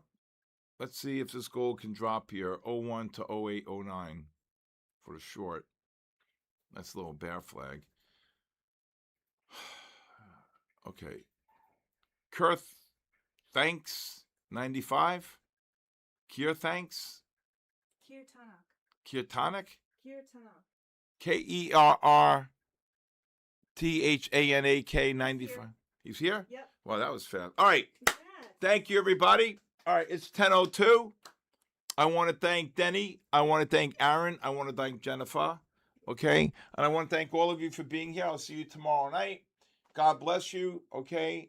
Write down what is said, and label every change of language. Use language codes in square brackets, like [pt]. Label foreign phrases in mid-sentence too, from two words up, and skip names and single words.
[en] Let's see if this gold can drop here. 01 to 0809 for the short. That's a little bear flag. Okay. Kurth, thanks. 95. Kier, thanks. Kirtanak. Kirtanak. Kirtanak. KERRTHANAK 95. He's here? Yep. Well, that was fast. All right. Yes. Thank you, everybody. All right, it's 10:02. I want to thank Denny. I want to thank Aaron. I want to thank Jennifer. Okay? And I want to thank all of you for being here. I'll see you tomorrow night. God bless you. Okay?